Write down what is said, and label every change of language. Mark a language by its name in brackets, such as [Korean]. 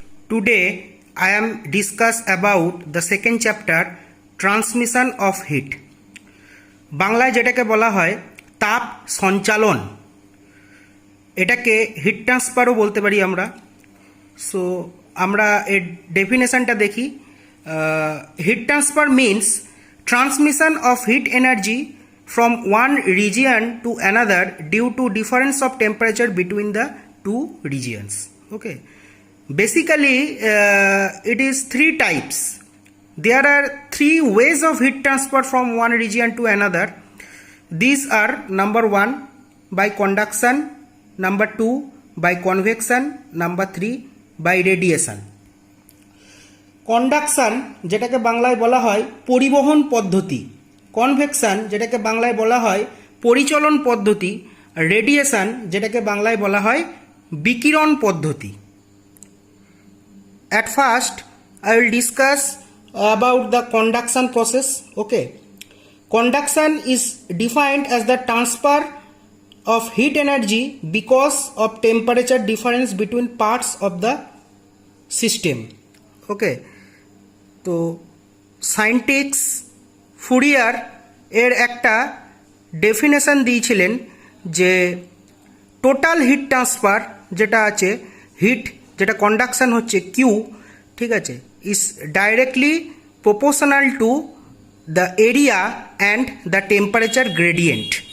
[English] Today I am discuss about the second chapter transmission of heat. [Bangla] বাংলায় যেটাকে বলা হয় তাপ সঞ্চালন, এটাকে হিট ট্রান্সফারও বলতে পারি আমরা। সো আমরা এর ডেফিনেশনটা দেখি। [English] Heat transfer means transmission of heat energy from one region to another due to difference of temperature between the two regions. Okay, basically it is three types. There are three ways of heat transfer from one region to another. These are number 1 by conduction, number 2 by convection, number 3 by radiation. [Bangla] Conduction যেটাকে বাংলায় বলা হয় পরিবহন পদ্ধতি, convection যেটাকে বাংলায় বলা হয় পরিচলন পদ্ধতি, রেডিয়েশন যেটাকে বাংলায় বলা হয় বিকিরণ পদ্ধতি। [English] At first I will discuss about the conduction process. Okay, conduction is defined as the transfer of heat energy because of temperature difference between parts of the system. [Bangla] Okay, তো সায়েন্টিস্ট ফুরিয়ার এর একটা definition দিয়েছিলেন যে total heat transfer যেটা আছে, hit যেটা conduction হচ্ছে Q, ঠিক আছে, is directly proportional to the area and the temperature gradient.